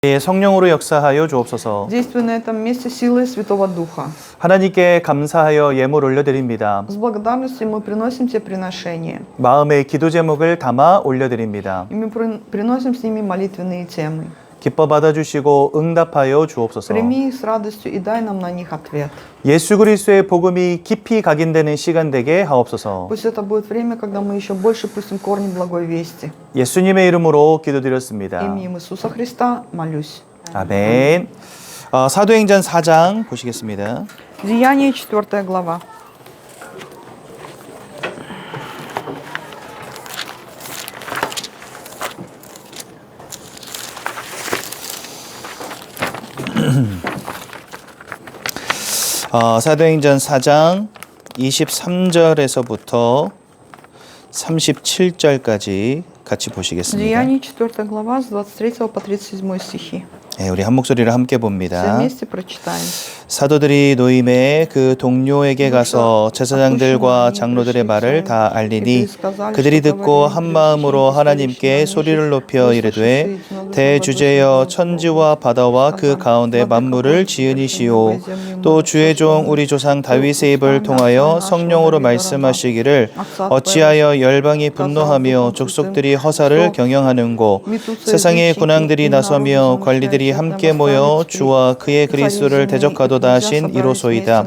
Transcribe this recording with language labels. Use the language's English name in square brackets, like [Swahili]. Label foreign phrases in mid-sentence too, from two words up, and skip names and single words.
[Korean] 성령으로 역사하여 주옵소서. [Russian] Действуй на этом месте силой Святого Духа. [Korean] 하나님께 감사하여 예물 올려드립니다. [Russian] С благодарностью мы приносим тебе приношение. [Korean] 마음의 기도 제목을 담아 올려드립니다. [Russian] И мы приносим с ними молитвенные темы. [Korean] 기뻐 받아주시고 응답하여 주옵소서. [Russian] Прими их с радостью и дай нам на них ответ. [Korean] 예수 그리스도의 복음이 깊이 각인되는 시간 되게 하옵소서. [Russian] Пусть это будет время, когда мы еще больше пустим корни благой вести. [Korean] 예수님의 이름으로 기도드렸습니다. [Russian] Именем Иисуса Христа молюсь. [Korean] 아멘. 사도행전 4장 보시겠습니다. [Russian] Деяние 4 глава. [Korean] 사도행전 4장 23절에서부터 37절까지 같이 보시겠습니다. [Russian] Деяние 4 глава с 23 по 37 стихи. [Korean] 네, 우리 한 목소리를 함께 [Russian] Все [Korean] 봅니다. [Russian] вместе прочитаем. [Korean] 사도들이 노임에 그 동료에게 가서 제사장들과 장로들의 말을 다 알리니 그들이 듣고 한 마음으로 하나님께 소리를 높여 이르되 대주제여 천지와 바다와 그 가운데 만물을 지으니시오 또 주의 종 우리 조상 다윗의 입을 통하여 성령으로 말씀하시기를 어찌하여 열방이 분노하며 족속들이 허사를 경영하는고 세상의 군왕들이 나서며 관리들이 함께 모여 주와 그의 그리스도를 대적하도다 하신 이로소이다.